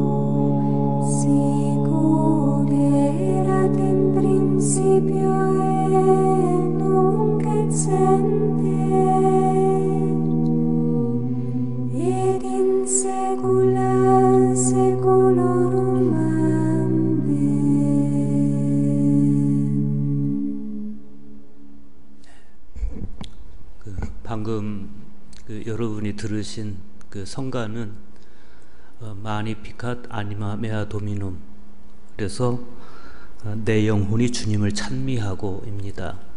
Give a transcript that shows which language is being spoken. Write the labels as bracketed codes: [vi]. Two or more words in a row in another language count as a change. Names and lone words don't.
[la] Sicut erat in principio et nunc et semper, et in saecula saeculorum. [ko] 방금 여러분이 들으신 그 성가는 [la] Magnificat anima mea Dominum, [ko] 그래서 내 영혼이 주님을 찬미하고입니다.